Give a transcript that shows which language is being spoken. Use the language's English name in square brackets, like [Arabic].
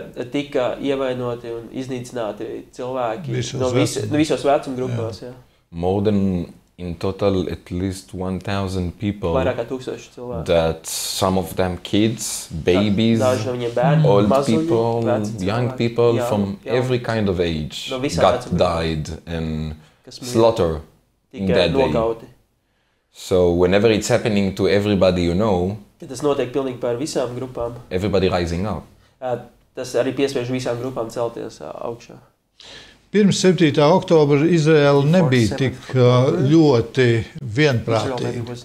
[Latvian] Tika ievainoti un iznīcināti cilvēki no visos vecuma grupās. [English] More than in total at least 1,000 people. [Latvian] Vairāk kā 1000 cilvēku. [English] That some of them kids, babies, old people, young people from every kind of age got died and slaughtered in that day. So whenever it's happening to everybody you know, [Latvian] tas notiek pilnīgi par visām grupām. [English] Everybody rising up. [Latvian] Tas arī piespiež visām grupām celties augšā. Pirms 7. oktobra Izraēla nebija tik ļoti vienprātīga.